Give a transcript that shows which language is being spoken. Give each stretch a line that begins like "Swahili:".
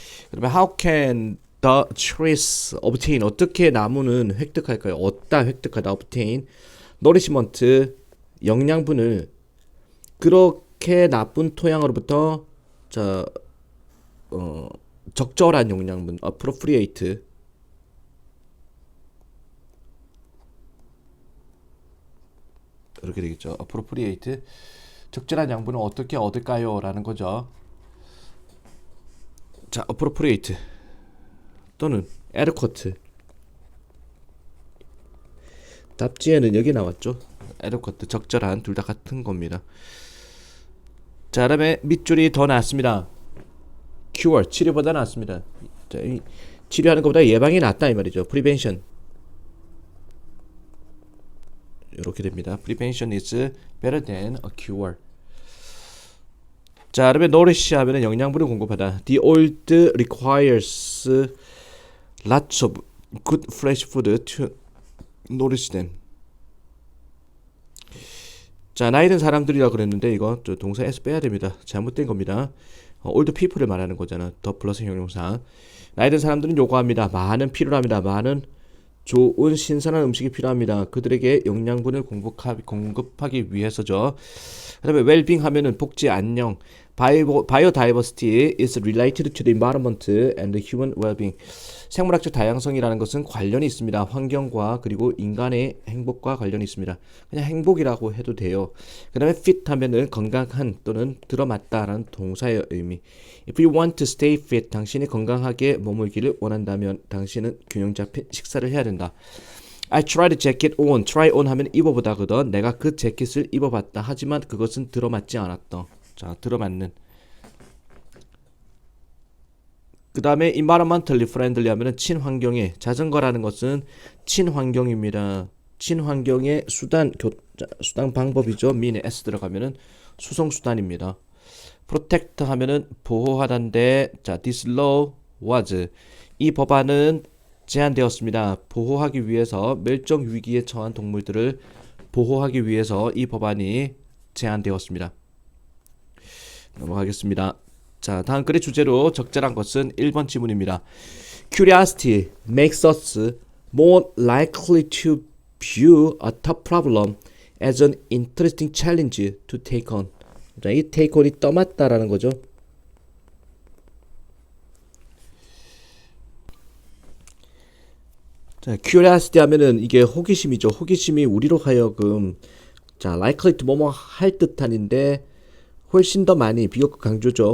Korean: 그러면
English: how can the trees obtain
Korean: 어떻게 나무는 획득할까요? 얻다 획득하다
English: obtain nourishment
Korean: 영양분을 그렇게 나쁜 토양으로부터 자 적절한 영양분 appropriate 이렇게 되겠죠. appropriate 적절한 양분을 어떻게 얻을까요? 라는 거죠. 자, appropriate 또는 adequate 답지에는 여기 나왔죠. adequate 적절한 둘 다 같은 겁니다. 자, 그다음에 밑줄이 더 낫습니다. cure 치료보다 낫습니다. 자, 치료하는 것보다 예방이 낫다 이 말이죠. prevention 이렇게 됩니다.
English: prevention is better than a cure.
Korean: 자, 그러면 nourish 하면은 영양분을 공급하다.
English: The old requires lots of good fresh food to nourish them.
Korean: 자, 나이 든 사람들이라 그랬는데 이거 저 동사 s 빼야 됩니다. 잘못된 겁니다. old people을 말하는 거잖아. 더 플러스 형용사. 나이 든 사람들은 요구합니다. 많은 필요로 합니다. 많은 좋은 신선한 음식이 필요합니다. 그들에게 영양분을 공급하기 위해서죠. 그다음에 well-being 하면은 복지 안녕.
English: Biodiversity is related to the environment and human well-being.
Korean: 생물학적 다양성이라는 것은 관련이 있습니다. 환경과 그리고 인간의 행복과 관련이 있습니다. 그냥 행복이라고 해도 돼요. 그다음에 fit 하면은 건강한 또는 들어맞다라는 동사의 의미.
English: If you want to stay fit,
Korean: 당신이 건강하게 머물기를 원한다면 당신은 균형 잡힌 식사를 해야 된다.
English: I tried the jacket on.
Korean: try on 하면 입어보다거든. 내가 그 재킷을 입어봤다. 하지만 그것은 들어맞지 않았다. 자, 들어맞는. 그 다음에 environmentally friendly 하면은 친환경에. 자전거라는 것은 친환경입니다. 친환경의 수단 방법이죠. 미에 s 들어가면은 수송수단입니다. protect 하면은 보호하다인데, 자,
English: this law was.
Korean: 이 법안은 제안되었습니다. 보호하기 위해서 멸종 위기에 처한 동물들을 보호하기 위해서 이 법안이 제안되었습니다. 넘어가겠습니다. 자, 다음 글의 주제로 적절한 것은 1번 지문입니다.
English: Curiosity makes us more likely to view a tough problem as an interesting challenge to take on.
Korean: 자, 이 take on이 떠맡다라는 거죠. 자, curiosity 하면은 이게 호기심이죠. 호기심이 우리로 하여금 자, likely to 뭐뭐 할 듯한인데 훨씬 더 많이 비교급 강조죠.